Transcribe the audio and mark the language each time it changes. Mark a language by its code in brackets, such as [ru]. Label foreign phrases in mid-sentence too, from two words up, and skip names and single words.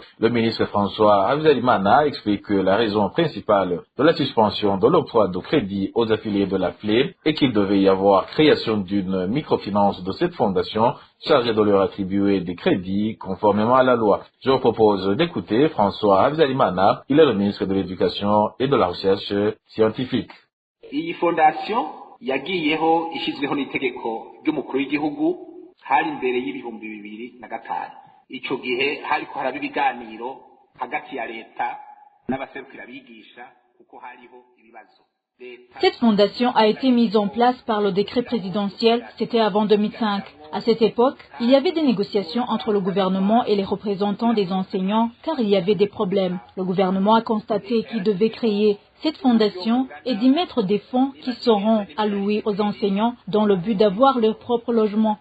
[fr] Le ministre François Habyarimana explique que la raison principale de la suspension de l'octroi de crédit aux affiliés de la FLE est qu'il devait y avoir création d'une microfinance de cette fondation chargée de leur attribuer des crédits conformément à la loi. Je vous propose d'écouter François Habyarimana, il est le ministre de l'Éducation et de la Recherche scientifique. [rn] Iyi fondation yagiyeho ishizweho n'itegeko ry'umukuru w'igihugu hari imbere y'ibihumbi 2005. Ico gihe hariko haraba ibiganiro hagati ya leta n'abaserukira bigisha kuko hariho ibibazo. [fr] Cette fondation a été mise en place par le décret présidentiel, c'était avant 2005. À cette époque, il y avait des négociations entre le gouvernement et les représentants des enseignants car il y avait des problèmes. Le gouvernement a constaté qu'il devait créer cette fondation et d'y mettre des fonds qui seront alloués aux enseignants dans le but d'avoir leur propre logement.